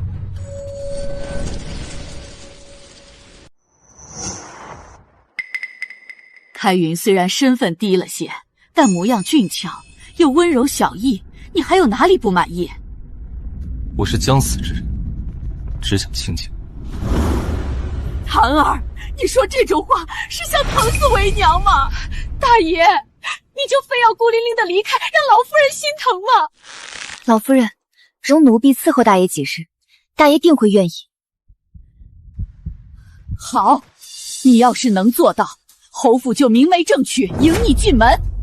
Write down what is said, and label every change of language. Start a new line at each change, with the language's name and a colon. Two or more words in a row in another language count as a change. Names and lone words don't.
Chinese: 開雲雖然身份低了些，但模樣俊俏，又溫柔小意，你還有哪裡不滿意？我是將死之人，只想清靜。檀兒，你說這種話是想疼死为娘吗？大爷，你就非要孤零零的離開，讓老夫人心疼嗎？老夫人，容奴婢伺候大爺幾日，大爺定会願意。好，你要是能做到，侯府就明媒正娶，迎你进门。